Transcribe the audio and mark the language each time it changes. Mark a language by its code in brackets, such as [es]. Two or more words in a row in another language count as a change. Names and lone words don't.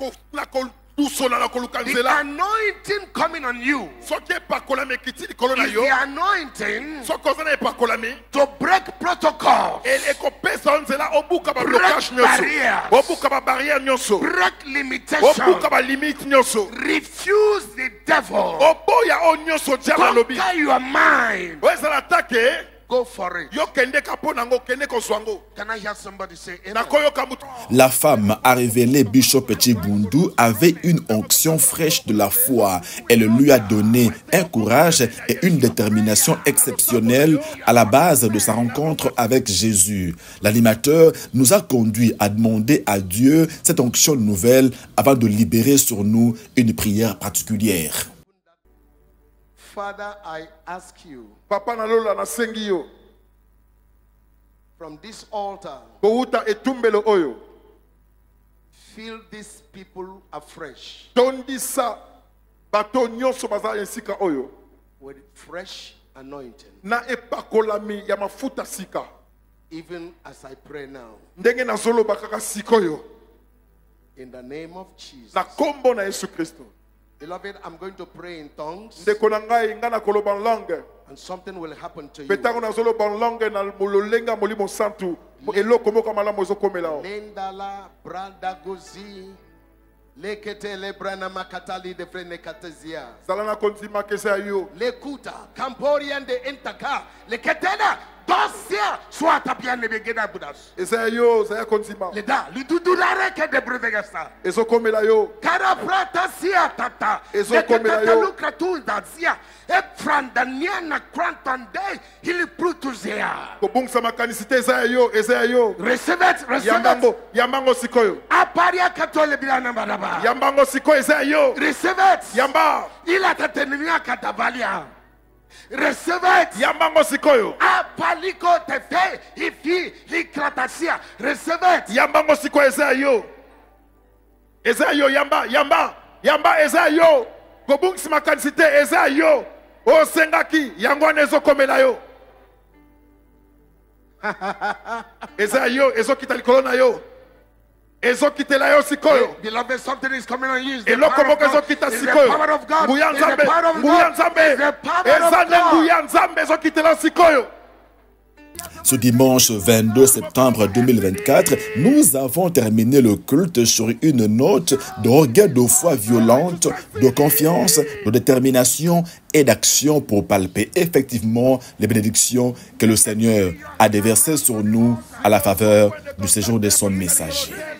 [en] The anointing coming on you is the anointing to break protocols, break barriers, break limitations, refuse the devil, conquer your mind. Go for it. Can I hear somebody say amen? [fr] La femme a révélé Bishop Chibundu avait une onction fraîche de la foi. Elle lui a donné un courage et une détermination exceptionnelle à la base de sa rencontre avec Jésus. L'animateur nous a conduit à demander à Dieu cette onction nouvelle avant de libérer sur nous une prière particulière. [en] Father, I ask you, from this altar, fill these people afresh with fresh anointing. Even as I pray now, in the name of Jesus. Beloved, I'm going to pray in tongues, and something will happen to you. Lendala branda gozi lekete lebrana makatali de frene katezia lekuta kamporian de entaka leketena dosia swata bien le begeda budas leda lidudurare ke de brevegasta kara prata sia tata leketa lukratul dazia e frandania na krantande hili prutuzia receive it [ln] Yambango sikoyo. Aparia katole bilana baraba. Yambango sikoyo ezayo. [en] Receive it. [ln] Yamba. Ila tatenimia katavalia. [en] Receive it. [ln] Yambango sikoyo. Apaliko tefe ifi likratasia. [en] Receive it. [ln] Yambango sikoyo ezayo. Ezayo yamba ezayo. Gobungsi makansite ezayo. O sengaki yangwane ezokomela yo. Ezayo ezokita likolona yo. [en] Beloved, something is coming on you. It's the power of God. It's the power of God. It's the power of God. [fr] Ce dimanche 22 septembre 2024, nous avons terminé le culte sur une note de regard de foi violente, de confiance, de détermination et d'action pour palper effectivement les bénédictions que le Seigneur a déversées sur nous à la faveur du séjour de son messager.